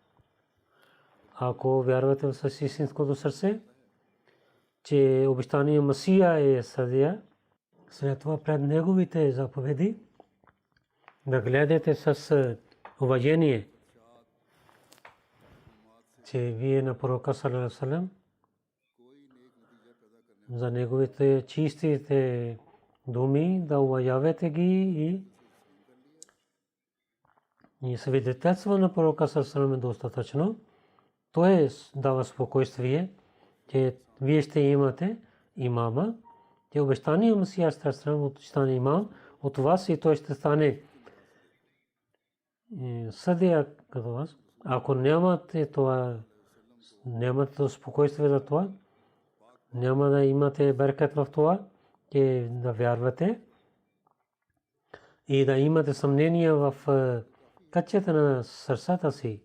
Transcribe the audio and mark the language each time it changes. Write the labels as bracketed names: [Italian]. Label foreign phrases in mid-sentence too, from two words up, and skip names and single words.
[Bulgarian] Ако вярвате с истинското сърце, че обещания Масия е съдия, след това пред неговите заповеди да гледате с уважение, че вие на пророка [Arabic] صلى الله عليه وسلم [Bulgarian] за неговите чистите думи да уважавате ги и свидетелство на пророка [Arabic] صلى الله عليه وسلم [Bulgarian] е достатъчно. Той дава спокойствие, че вие ще имате имама, че обещания Масия саллаллаху ще стане имам от вас и той ще стане съдия като вас. Ако нямате това, нямате спокойствие за това, няма да имате беркет в това, че да вярвате и да имате съмнения в качеството на сърцата си.